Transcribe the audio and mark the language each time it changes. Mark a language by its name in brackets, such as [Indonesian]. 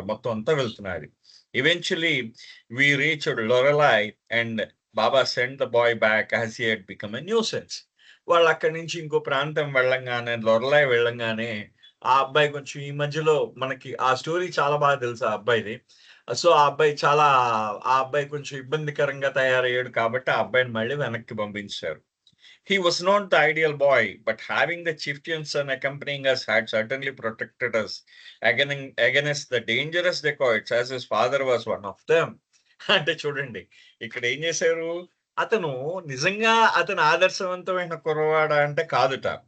[Telugu] మొత్తం అంతా వెళ్తున్నారు. [English] Eventually we reached Lorelei and Baba sent the boy back as he had become a nuisance. [Telugu] వాళ్ళు అక్కడి నుంచి ఇంకో ప్రాంతం లొరలై వెళ్ళంగానే ఆ అబ్బాయి కొంచెం ఈ మధ్యలో మనకి ఆ స్టోరీ చాలా బాగా తెలుసు ఆ అబ్బాయిది. సో ఆ అబ్బాయి కొంచెం ఇబ్బందికరంగా తయారయ్యాడు కాబట్టి ఆ అబ్బాయిని మళ్ళీ వెనక్కి పంపించారు. [English] He was not the ideal boy, but having the chieftain son accompanying us had certainly protected us against the dangerous dacoits, as his father was one of them. [Telugu] అంటే చూడండి, ఇక్కడ ఏం చేశారు, నిజంగా అతను ఆదర్శవంతమైన కుర్రవాడా అంటే కాదుట.